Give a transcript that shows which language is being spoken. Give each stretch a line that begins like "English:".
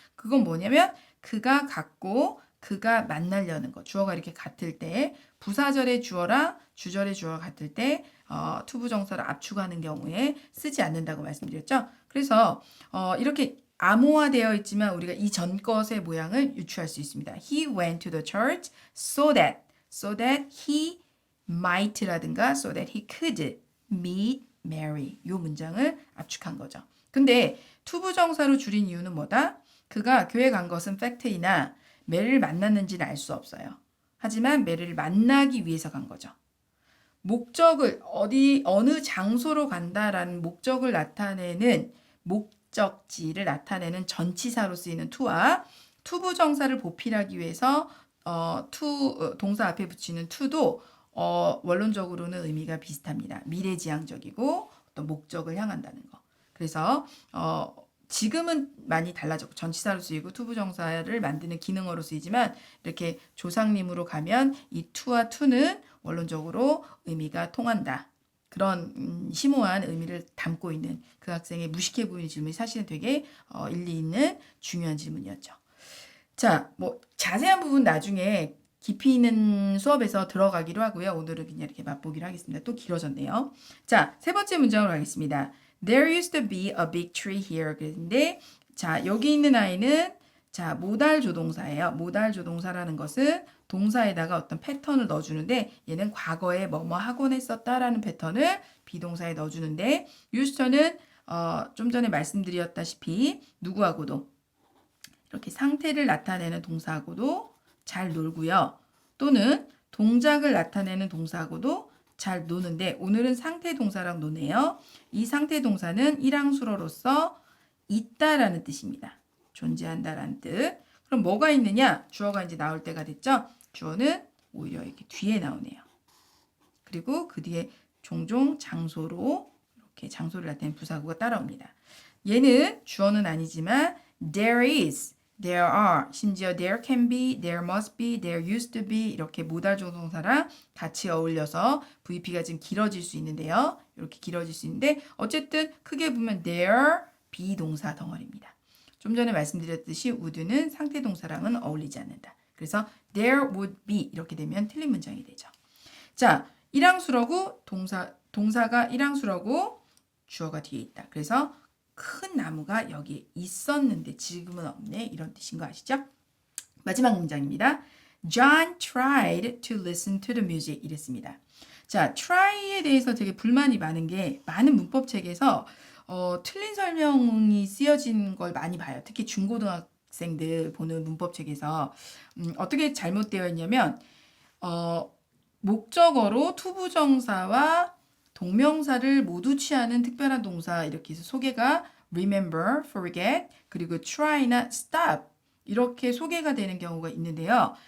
Korean: 그건 뭐냐면 그가 같고 그가 만나려는 거. 주어가 이렇게 같을 때 부사절의 주어랑 주절의 주어가 같을 때 투부정사를 압축하는 경우에 쓰지 않는다고 말씀드렸죠. 그래서 이렇게 암호화되어 있지만 우리가 이 전 것의 모양을 유추할 수 있습니다.
English: He went to the church so that he might라든가 so that he could meet Mary.
Korean: 요 문장을 압축한 거죠. 근데 투부정사로 줄인 이유는 뭐다? 그가 교회 간 것은 팩트이나 메리를 만났는지는 알 수 없어요. 하지만 메리를 만나기 위해서 간 거죠. 목적을 어느 장소로 간다라는 목적을 나타내는 목적지를 나타내는 전치사로 쓰이는 to와 투부정사를 보필하기 위해서 동사 앞에 붙이는 to도 원론적으로는 의미가 비슷합니다. 미래지향적이고 어떤 목적을 향한다는 거. 그래서 지금은 많이 달라졌고 전치사로 쓰이고 투부정사를 만드는 기능어로 쓰이지만 이렇게 조상님으로 가면 이 to와 to는 원론적으로 의미가 통한다. 그런 심오한 의미를 담고 있는 그 학생의 무식해 보이는 질문이 사실은 되게 일리 있는 중요한 질문이었죠. 자, 뭐 자세한 부분 나중에 깊이 있는 수업에서 들어가기로 하고요. 오늘은 그냥 이렇게 맛보기로 하겠습니다. 또 길어졌네요. 자, 세 번째 문장으로 가겠습니다.
English: There used to be a big tree here.
Korean: 그런데 자, 여기 있는 아이는 자, 모달 조동사예요. 모달 조동사라는 것은 동사에다가 어떤 패턴을 넣어주는데 얘는 과거에 뭐뭐 하곤 했었다라는 패턴을 비동사에 넣어주는데 use는 좀 전에 말씀드렸다시피 누구하고도 이렇게 상태를 나타내는 동사하고도 잘 놀고요. 또는 동작을 나타내는 동사하고도 잘 노는데 오늘은 상태 동사랑 노네요. 이 상태 동사는 일항수로로서 있다라는 뜻입니다. 존재한다라는 뜻. 그럼 뭐가 있느냐? 주어가 이제 나올 때가 됐죠? 주어는 오히려 이렇게 뒤에 나오네요. 그리고 그 뒤에 종종 장소로 이렇게 장소를 나타내는 부사구가 따라옵니다. 얘는 주어는 아니지만
English: there is, there are, 심지어 there can be, there must be, there used to be
Korean: 이렇게 모달 조동사랑 같이 어울려서 VP가 지금 길어질 수 있는데요. 이렇게 길어질 수 있는데 어쨌든 크게 보면 there 비동사 덩어리입니다. 좀 전에 말씀드렸듯이 would는 상태 동사랑은 어울리지 않는다. 그래서
English: there would be
Korean: 이렇게 되면 틀린 문장이 되죠. 자, 일항수라고 동사가 일항수라고 주어가 뒤에 있다. 그래서 큰 나무가 여기 있었는데 지금은 없네. 이런 뜻인 거 아시죠? 마지막 문장입니다.
English: John tried to listen to the music
Korean: 이랬습니다. 자, try에 대해서 되게 불만이 많은 게 많은 문법 책에서 틀린 설명이 쓰여진 걸 많이 봐요. 특히 중고등학생들 보는 문법 책에서 어떻게 잘못되어 있냐면 목적어로 투부정사와 동명사를 모두 취하는 특별한 동사 이렇게 해서 소개가 remember, forget, 그리고 try나 stop 이렇게 소개가 되는 경우가 있는데요.